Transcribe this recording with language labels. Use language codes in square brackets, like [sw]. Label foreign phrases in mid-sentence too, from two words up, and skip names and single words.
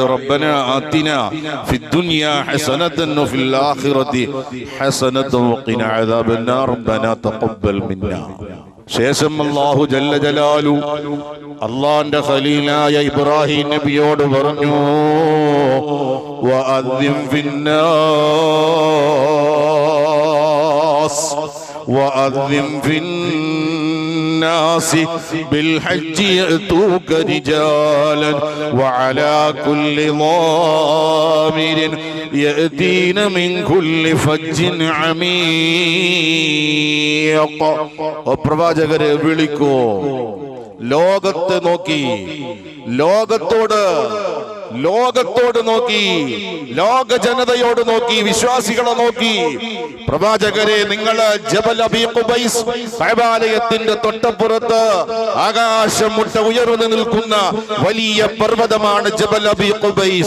[ar] ربنا آتنا في الدنيا حسنة وفي الآخرة حسنة وقنا عذاب النار ربنا تقبل منا. [ml] ശേഷം [ar] الله جل جلاله [ml] അല്ലാഹുവിന്റെ ഖലീലായ ഇബ്രാഹിം നബിയോട് പറഞ്ഞു, [ar] وأذن في الناس وأذن الناس بالحج يأتوك رجالا وعلى كل ضامر يأتين من كل فج عميق. [ml] പ്രവാചകരെ വിളിക്കൂ, ലോകത്തെ നോക്കി, ലോകത്തോട് നോക്കി, ലോക ജനതയോട് നോക്കി, വിശ്വാസികളെ നോക്കി, പ്രവാചകരെ, നിങ്ങൾ ജബൽ അബീ ഖുബൈസ്, കഅബാലയത്തിന്റെ തൊട്ടപ്പുറത്ത് ആകാശം മുട്ട ഉയർന്നു നിൽക്കുന്ന വലിയ പർവ്വതമാണ് ജബൽ അബീ ഖുബൈസ്.